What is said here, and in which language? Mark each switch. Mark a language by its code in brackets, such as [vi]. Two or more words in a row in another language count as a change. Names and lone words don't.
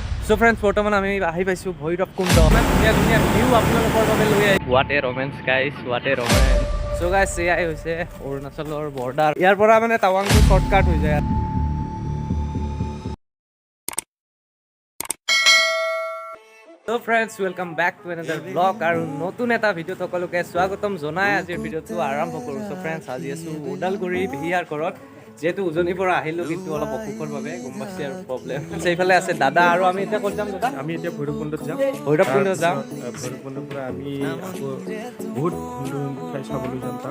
[en] So friends, [as] বৰ্তমান আমি আহি পাইছো ভৈৰৱকুণ্ড। ধুনীয়া ধুনীয়া ভিউ আপোনালোকৰ বাবে লৈ আহি। [en] What a romance guys, what a romance. So guys, [as] এয়াই হৈছে অৰুণাচলৰ বৰ্ডাৰ। ইয়াৰ পৰা মানে টাৱাংটো শৰ্টকাট হৈ যায়। [en] So friends, welcome back to another vlog [as] আৰু নতুন এটা ভিডিঅ' সকলোকে স্বাগতম জনাই আজিৰ ভিডিঅ'টো আৰম্ভ কৰোঁ। [en] So friends, [as] আজি আছো ওদালগুৰি বিহিয়াৰ ঘৰত। যেহেতু উজনিৰ পৰা আহিলো কিন্তু অলপ অসুখৰ বাবে গম পাইছে আৰু প্ৰব্লেম। সেইফালে আছে দাদা আৰু আমি এতিয়া ক'ত যাম দাদা? আমি এতিয়া ভৈৰৱকুণ্ডত যাম। ভৈৰৱকুণ্ড যাম। ভৈৰৱকুণ্ডৰ পৰা আমি আকৌ বহুত ঠাই চাবলৈ যাম তাত।